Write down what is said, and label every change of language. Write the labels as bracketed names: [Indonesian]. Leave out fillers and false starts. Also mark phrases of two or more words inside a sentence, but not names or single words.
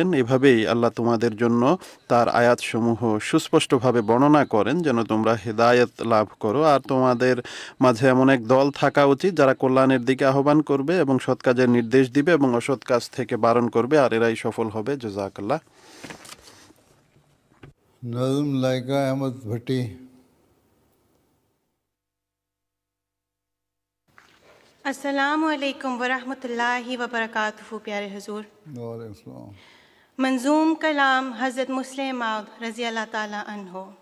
[Bangla] এভাবেই আল্লাহ তোমাদের জন্য তার আয়াতসমূহ সুস্পষ্টভাবে বর্ণনা করেন যেন তোমরা হেদায়েত লাভ করো। আর তোমাদের মাঝে এমন এক দল থাকা উচিত যারা কল্যাণের দিকে আহ্বান করবে এবং সৎ কাজের নির্দেশ দিবে এবং অসৎ কাজ থেকে বারণ করবে, আর এরাই সফল হবে। জাযাকাল্লাহ। [Urdu] نظم لائقہ احمد بھٹی. [Arabic] السلام علیکم ورحمۃ اللہ وبرکاتہ. [Urdu] پیارے حضور، [Arabic] وعلیکم السلام. [Urdu] منظوم کلام حضرت مسلم موعود [Arabic] رضی اللہ تعالیٰ عنہ.